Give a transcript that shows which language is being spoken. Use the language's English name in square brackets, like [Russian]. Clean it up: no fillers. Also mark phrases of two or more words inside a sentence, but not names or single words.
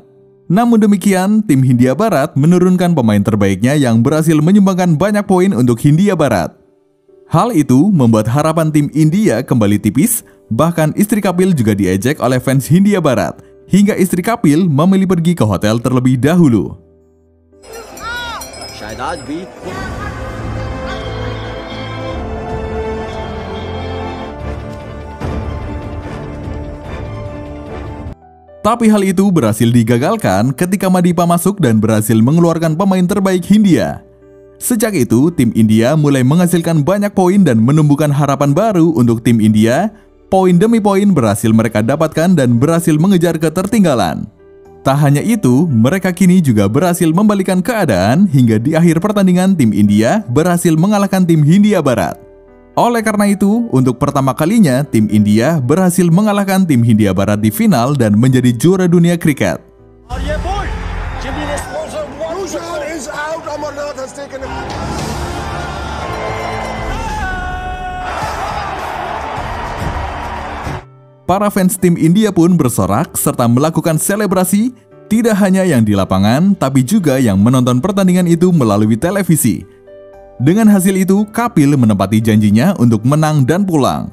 [Indonesian] Namun demikian, tim Hindia Barat menurunkan pemain terbaiknya yang berhasil menyumbangkan banyak poin untuk Hindia Barat. Hal itu membuat harapan tim India kembali tipis, bahkan istri Kapil juga diejek oleh fans Hindia Barat, hingga istri Kapil memilih pergi ke hotel terlebih dahulu. [Hindi] शायद आज भी [Indonesian] Tapi hal itu berhasil digagalkan ketika Madipa masuk dan berhasil mengeluarkan pemain terbaik Hindia. Sejak itu, tim India mulai menghasilkan banyak poin dan menumbuhkan harapan baru untuk tim India. Poin demi poin berhasil mereka dapatkan dan berhasil mengejar ketertinggalan. Tak hanya itu, mereka kini juga berhasil membalikkan keadaan hingga di akhir pertandingan tim India berhasil mengalahkan tim Hindia Barat. Oleh karena itu, untuk pertama kalinya tim India berhasil mengalahkan tim Hindia Barat di final dan menjadi juara dunia kriket. [Hindi] और ये बोल्ड जिम्मी ने स्पॉन्सर [English] Bhushan is out. Amarnath has taken him. [Indonesian] Para fans tim India pun bersorak serta melakukan selebrasi, tidak hanya yang di lapangan, tapi juga yang menonton pertandingan itu melalui televisi. Dengan hasil itu, Kapil menepati janjinya untuk menang dan pulang.